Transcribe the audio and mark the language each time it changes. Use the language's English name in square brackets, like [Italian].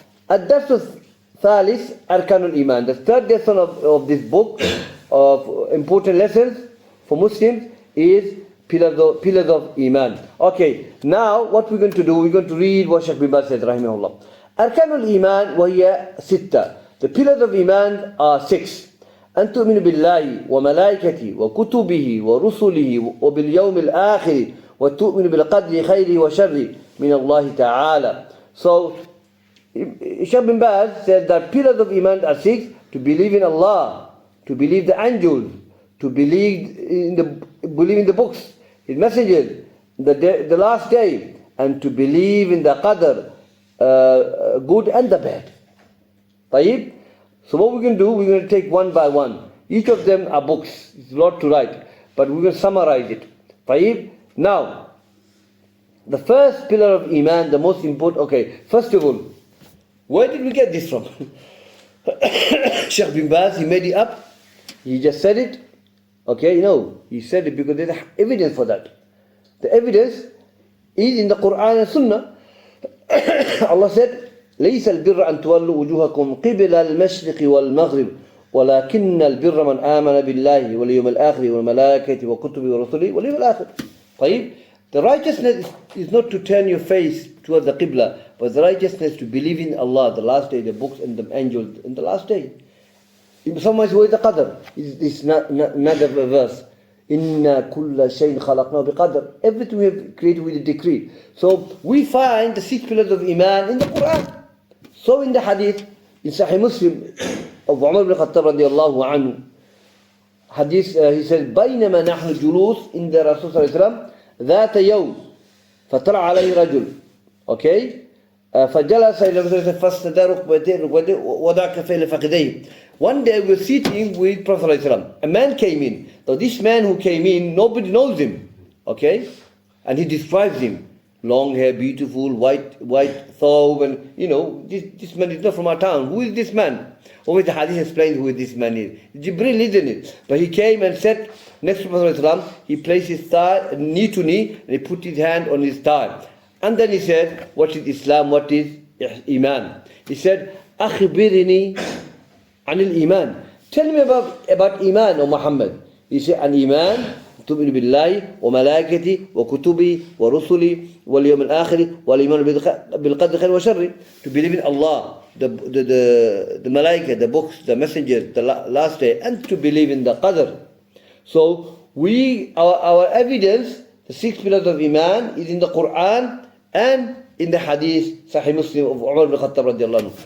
[Arabic] الدرس الثالث أركان الإيمان. [English] The third lesson of this book of important lessons for Muslims is pillars of Iman. Okay, now what we're going to do, we're going to read what Shaykh bin Baz said, rahimahullah. [Arabic] أركان الإيمان وهي ستة. [English] The pillars of Iman are 6. [Arabic] أن تؤمن بالله وملائكته وكتبه ورسله وباليوم الآخر وتؤمن بالقدر خيره وشره من الله تعالى. [English] So Shaykh bin Baz said that pillars of Iman are 6. To believe in Allah, to believe the angels, to believe in the books, His messengers, the last day, and to believe in the qadr, good and the bad. طيب? So what we're going to do, we're going to take one by one. Each of them are books. It's a lot to write. But we will summarize it. طيب? Now, the first pillar of Iman, the most important, okay, first of all, where did we get this from? Shaykh bin Baz, he made it up. He just said it. Okay, no, he said it because there's evidence for that. The evidence is in the Quran and Sunnah. [Arabic] Allah said, ليس البر أن تولوا وجوهكم قبل المشرق والمغرب ولكن البر من آمن بالله واليوم الآخر والملائكة وكتبه ورسله واليوم الآخر. [English] طيب, the righteousness is not to turn your face towards the Qibla, but the righteousness to believe in Allah, the last day, the books and the angels, in the last day. In some ways, where is the Qadr? It's not another verse. [Arabic] Inna kulla shayn khalaqnahu biqadr. [English] Everything we have created with a decree. So we find the 6 pillars of Iman in the Quran. So in the Hadith, in Sahih Muslim of Umar ibn Khattab radiallahu anhu, Hadith, he said, [Arabic] بينما نحن جلوس عند الرسول صلى الله عليه وسلم ذات يوم فطلع عليه رجل. [English] Okay? [Arabic] فجلس إلى الرسول فاستدار ركبتيه ووضع كفيه لفخذيه. [English] One day we were sitting with Prophet صلى الله عليه وسلم. A man came in. So this man who came in, nobody knows him. Okay? And he describes him. Long hair, beautiful, white thobe, and this man is not from our town. Who is this man? Always the Hadith explains who this man is. Jibril, isn't it? But he came and sat next to Prophet ﷺ. He placed his thigh, knee to knee, and he put his hand on his thigh. And then he said, what is Islam? What is Iman? He said, [Arabic] أخبرني عن الإيمان. [English] Tell me about Iman, O Muhammad. He said, [Arabic] an Iman, تؤمن بالله وملائكته وكتبه ورسله واليوم الآخر والإيمان بالقدر خير وشر. [English] To believe in Allah, the malaika, the books, the messengers, the last day, and to believe in the qadr. So our evidence, the 6 pillars of Iman, is in the Quran and in the Hadith, Sahih Muslim of Umar ibn Khattab radiallahu anhu.